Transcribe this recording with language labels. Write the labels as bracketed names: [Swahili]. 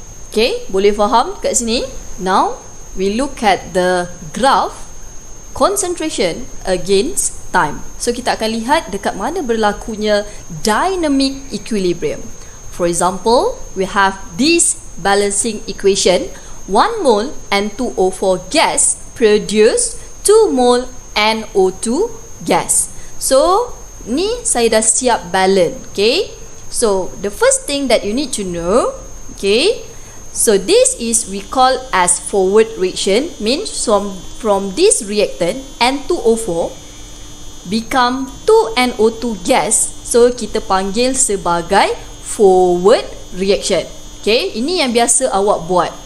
[Malay] Okay, boleh faham kat sini? [English] Now we look at the graph concentration against time. [Malay] So kita akan lihat dekat mana berlakunya dynamic equilibrium. [English] For example, we have this balancing equation. 1 mole N2O4 gas produce 2 mole NO2 gas. [Malay] So ni saya dah siap balance. [English] Okay, so the first thing that you need to know, okay, so this is we call as forward reaction, means from this reactant N2O4 become 2NO2 gas. [Malay] So kita panggil sebagai forward reaction. Okay, ini yang biasa awak buat.